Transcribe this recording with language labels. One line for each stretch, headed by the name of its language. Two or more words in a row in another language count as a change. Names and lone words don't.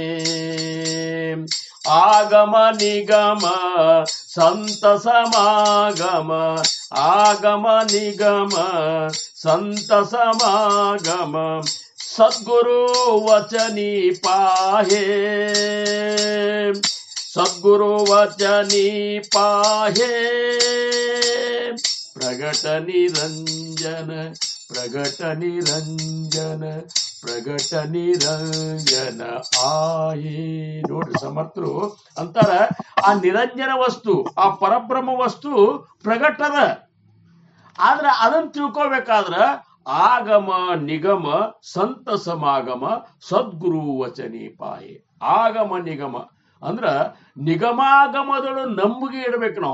Marathi: आगम निगम संत समागम, आगम निगम संत समागम, सद्गुरु वचनी पाहे, सद्गुरु वचनी पाहे. प्रगट निरंजन प्रगट निरंजन प्रगट निरंजन आहे.
Kannada: ನೋಡ್ರಿ ಸಮರ್ಥರು ಅಂತಾರ, ಆ ನಿರಂಜನ ವಸ್ತು, ಆ ಪರಬ್ರಹ್ಮ ವಸ್ತು ಪ್ರಗಟದ. ಆದ್ರ ಅದನ್ನ ತಿಳ್ಕೊಬೇಕಾದ್ರ
Marathi: आगम निगम संत समागम सद्गुरु वचनी पाहे.
Kannada: ಆಗಮ ನಿಗಮ ಅಂದ್ರ ನಿಗಮಾಗಮದಳು ನಂಬುಗೆ ಇಡಬೇಕು ನಾವು.